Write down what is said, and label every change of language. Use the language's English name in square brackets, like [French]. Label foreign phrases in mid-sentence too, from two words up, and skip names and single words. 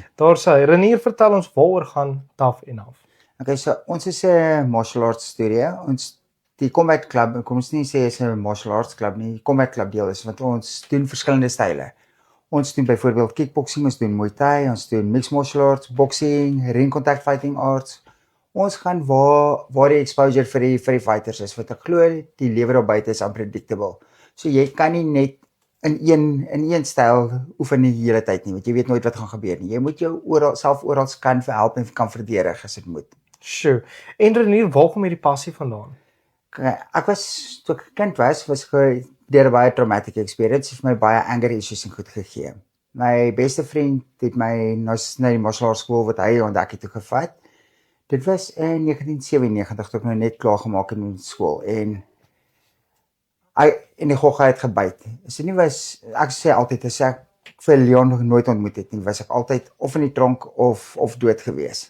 [Afrikaans] Daar sê Renier, vertel ons waaroor gaan Tough Enough. Okay, so ons is 'n [English] martial arts studio. [Afrikaans] Die Combat Club, kom ons nie sê is 'n [English] martial arts club [Afrikaans] nie, die Combat Club deel is want ons doen verskillende style. Ons doen byvoorbeeld kickboxing, ons doen Muay Thai, ons doen [English] mixed martial arts, [Afrikaans] boxing, [English] ring contact fighting arts. [Afrikaans] Ons gaan waar die exposure vir die fighters is, want ek glo die lewe daar buite is unpredictable. So jy kan nie net in een styl oefen die hele tyd nie, want jy weet nooit wat gaan gebeur nie. Jy moet jou self oral kan help en kan verdedig as dit moet. Sjoe. En Renier, waar kom hierdie passie vandaan? Ek was, toe ek kind was deur 'n baie [English] traumatic experience, [Afrikaans] het my baie [English] anger issues [Afrikaans] en goed gegee. My beste vriend het my na die [English] martial arts school [Afrikaans] wat hy ontdek het toe gevat. Dit was in 1997 toe ek nou net klaar gemaak het met skool en die gogga het gebyt. So nie was, ek sê altyd, as ek vir Leon nog nooit ontmoet het nie, was ek altyd of in die tronk of dood gewees.